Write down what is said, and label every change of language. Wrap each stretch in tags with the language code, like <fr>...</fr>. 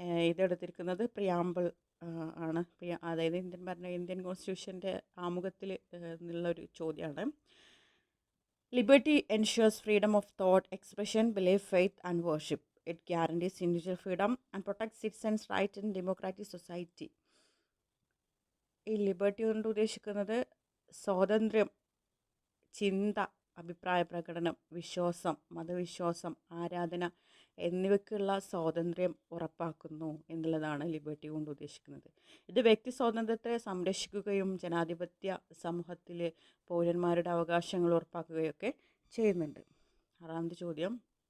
<ml>ഇതെടുത്തിരിക്കുന്നത് preamble ആണ്. അതായത് Indian കോൺസ്റ്റിറ്റ്യൂഷൻ്റെ ആമുഖത്തിൽ നിന്നുള്ളൊരു ചോദ്യമാണ്.</ml> <en>Liberty ensures freedom of thought, expression, belief, faith and worship. It guarantees individual freedom and protects citizens' rights in democratic society.</en> <ml>ഈ liberty കൊണ്ട് ഉദ്ദേശിക്കുന്നത് സ്വാതന്ത്ര്യം, ചിന്ത, അഭിപ്രായ പ്രകടനം, വിശ്വാസം, മതവിശ്വാസം, ആരാധന എന്നിവയ്ക്കുള്ള സ്വാതന്ത്ര്യം ഉറപ്പാക്കുന്നു എന്നുള്ളതാണ് ലിബർട്ടി കൊണ്ട് ഉദ്ദേശിക്കുന്നത്. ഇത് വ്യക്തി സ്വാതന്ത്ര്യത്തെ സംരക്ഷിക്കുകയും ജനാധിപത്യ സമൂഹത്തിൽ പൗരന്മാരുടെ അവകാശങ്ങൾ ഉറപ്പാക്കുകയൊക്കെ ചെയ്യുന്നുണ്ട്. ആറാമത്തെ ചോദ്യം.</ml>